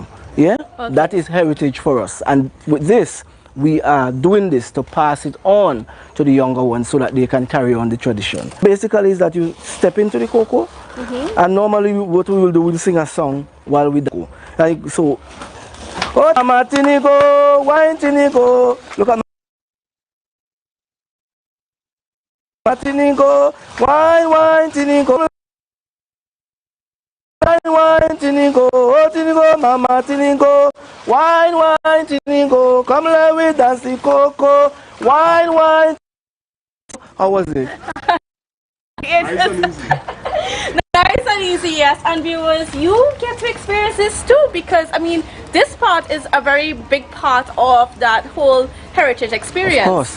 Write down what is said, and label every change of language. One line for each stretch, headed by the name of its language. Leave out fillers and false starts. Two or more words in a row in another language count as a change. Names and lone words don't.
English: Yeah, okay. That is heritage for us, and with this we are doing this to pass it on to the younger ones so that they can carry on the tradition. Basically is that you step into the cocoa, and normally what we will do, we'll sing a song while we go. Like so, oh Martinico, wine Tinico, look at Martinico, wine Tinico. Wine, Tinico, oh Tinico, mama Tinico, wine, Tinico, come let me dance the cocoa, wine. How was it? Nice and easy. Nice and easy, yes. And viewers, you get to experience this too, because this part is a very big part of that whole heritage experience.